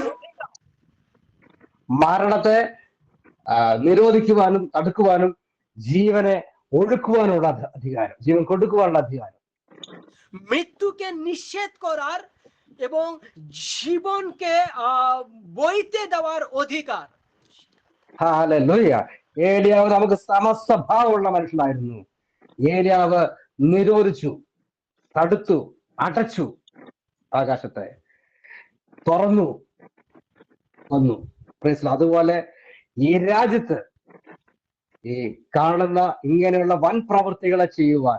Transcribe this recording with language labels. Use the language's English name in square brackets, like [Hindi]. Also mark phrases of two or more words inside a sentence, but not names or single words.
[Malayalam] മരണത്തെ നിരോധിക്കുവാനും തടുക്കുവാനും ജീവനെ ഒഴുക്കുവാനുള്ള അധികാരം, ജീവൻ കൊടുക്കുവാനുള്ള അധികാരം. [Bangla] মৃত্যুকে নিষেধ করার এবং জীবনকে বইতে দেওয়ার অধিকার. [Malayalam] ഹല്ലേലൂയ. ഏലിയാവ് നമുക്ക് സമസ്വഭാവമുള്ള മനുഷ്യനായിരുന്നു. ഏലിയാവ് നിരോധിച്ചു, തടുത്തു, അടച്ചു, ആകാശത്തെ തുറന്നു വന്നു. അതുപോലെ ഈ രാജ്യത്ത് ഈ കാണുന്ന ഇങ്ങനെയുള്ള വൻ പ്രവൃത്തികളെ ചെയ്യുവാൻ,